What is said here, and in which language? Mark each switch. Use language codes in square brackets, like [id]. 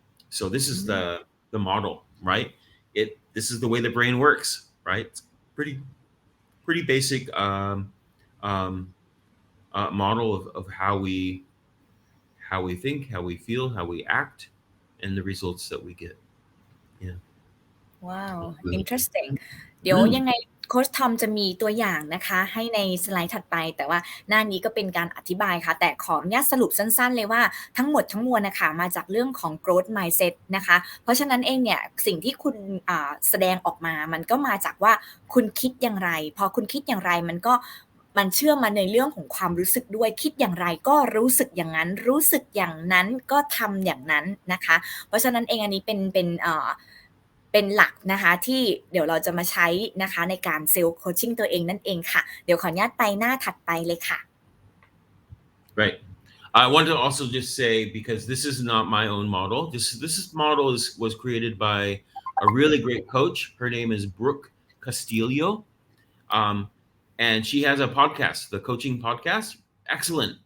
[en] So this is the model, right? This is the way the brain works, right? It's pretty basic um, model of how we think, how we feel, how we act, and the results that we get. Yeah. [th] ว้าว interesting เดี๋ยวยังไงโค้ชทอมจะมีตัวอย่างนะคะให้ในสไลด์ถัดไปแต่ว่าหน้านี้ก็เป็นการอธิบายค่ะแต่ขออนุญาตสรุปสั้นๆเลยว่าทั้งหมดทั้งมวลนะคะมาจากเรื่องของ growth mindset นะคะเพราะฉะนั้นเองเนี่ยสิ่งที่คุณ แสดงออกมามันก็มาจากว่าคุณคิดอย่างไรพอคุณคิดอย่างไรมันเชื่อมมาในเรื่องของความรู้สึกด้วยคิดอย่างไรก็รู้สึกอย่างนั้นรู้สึกอย่างนั้นก็ทำอย่างนั้นนะคะเพราะฉะนั้นเองอันนี้เป็นหลักนะคะที่เดี๋ยวเราจะมาใช้นะคะในการเซลฟ์โคชชิ่งตัวเองนั่นเองค่ะเดี๋ยวขออนุญาตไปหน้าถัดไปเลยค่ะ [en] Right. I want to also just say, because this is not my own model, this model was created by a really great coach. Her name is Brooke Castillo. And she has a podcast, the coaching podcast. Excellent.